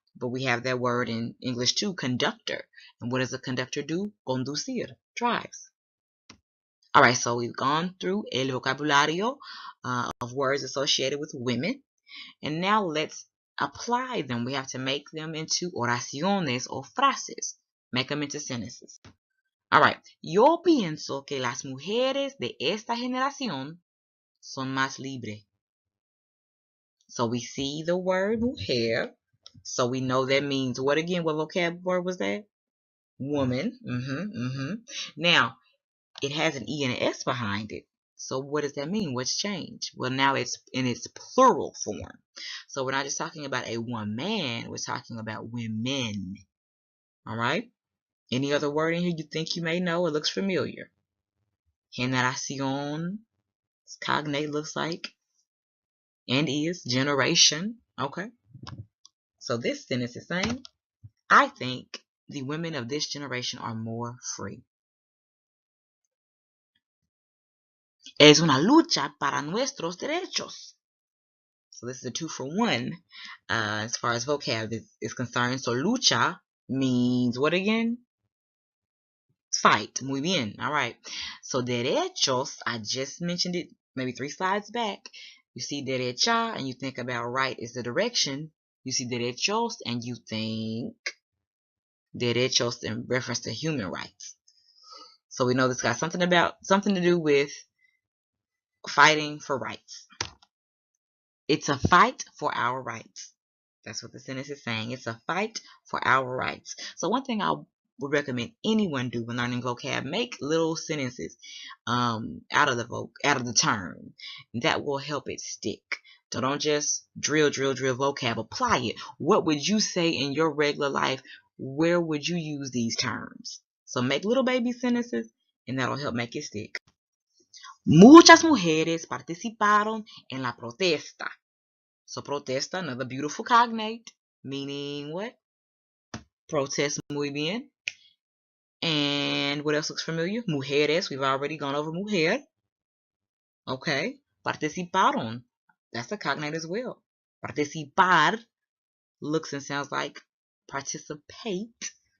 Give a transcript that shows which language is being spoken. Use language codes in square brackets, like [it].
[en] But we have that word in English too, conductor. And what does a conductor do? Conducir. Drives. Alright, so we've gone through el vocabulario of words associated with women. And now let's apply them. We have to make them into oraciones or frases. Make them into sentences. [es] Alright, yo pienso que las mujeres de esta generación son más libres. [en] So we see the word mujer. So we know that means what again? What vocab word was that? Woman. Now, it has an E and an S behind it. So what does that mean? What's changed? Well, now it's in its plural form. So we're not just talking about a one man. We're talking about women. All right? Any other word in here you think you may know or looks familiar? Generación. Cognate looks like and is generation. Okay. So this sentence is saying, I think the women of this generation are more free. [es] Es una lucha para nuestros derechos. [en] So this is a 2-for-1 as far as vocab is concerned. So lucha means what again? Fight. [es] Muy bien. [en] All right. So derechos, I just mentioned it maybe 3 slides back. You see derecha and you think about right is the direction. You see derechos and you think derechos in reference to human rights. So we know this got something to do with fighting for rights. It's a fight for our rights. That's what the sentence is saying. It's a fight for our rights. So one thing I would recommend anyone do when learning vocab, make little sentences out of the term. That will help it stick. So don't just drill vocab. Apply it. What would you say in your regular life? Where would you use these terms? So make little baby sentences, and that'll help make it stick. [es] Muchas mujeres participaron en la protesta. [en] So protesta, another beautiful cognate, meaning what? Protest, [es] muy bien. [en] And what else looks familiar? Mujeres, we've already gone over mujer. Okay. Participaron, that's a cognate as well. Participar looks and sounds like participate.